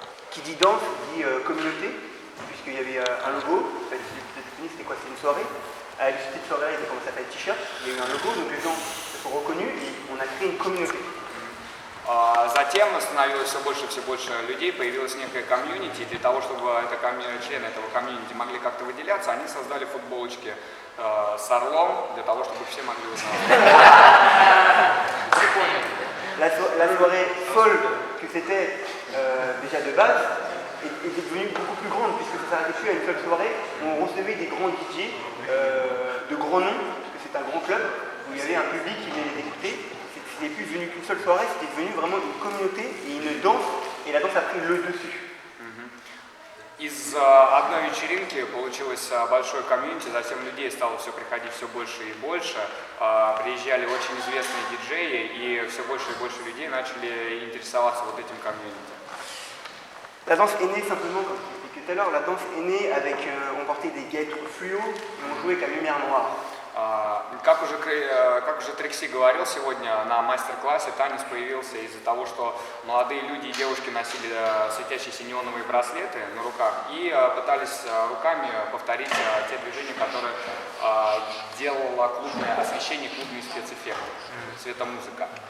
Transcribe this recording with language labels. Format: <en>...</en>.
<fr>Qui dit danse dit communauté, puisqu'il y avait un logo. C'était quoi? C'était une soirée. À l'issue de cette soirée, il y a commencé à faire des t-shirts. Il y a eu un logo, donc les gens se sont reconnus et on a créé une communauté.</fr> <ru>Затем становилось все больше людей, появилась некая комьюнити, и для того, чтобы члены этого комьюнити могли как-то выделяться, они создали футболочки с орлом, для того, чтобы все могли узнавать.</ru> <fr>La soirée folle que c'était déjà de base est devenue beaucoup plus grande, puisque ça s'arrêtait plus à une seule soirée où on recevait des grands DJ de grands noms, parce que c'est un grand club où il y avait un public qui venait les écouter. C'était plus devenu qu'une seule soirée, c'était devenu vraiment une communauté et une danse, et la danse a pris le dessus.</fr> <ru>Из одной вечеринки получилось большое комьюнити, затем людей стало все приходить все больше и больше, приезжали очень известные диджеи, и все больше и больше людей начали интересоваться вот этим комьюнити.</ru> <fr>La danse est née simplement, comme je l'expliquais tout à l'heure, la danse est née avec, on portait des guêtres fluo et on jouait avec la lumière noire.</fr> <ru>Как уже Трикси говорил сегодня на мастер-классе, танец появился из-за того, что молодые люди и девушки носили светящиеся неоновые браслеты на руках и пытались руками повторить те движения, которые делало клубное освещение, клубные спецэффекты, светомузыка.</ru>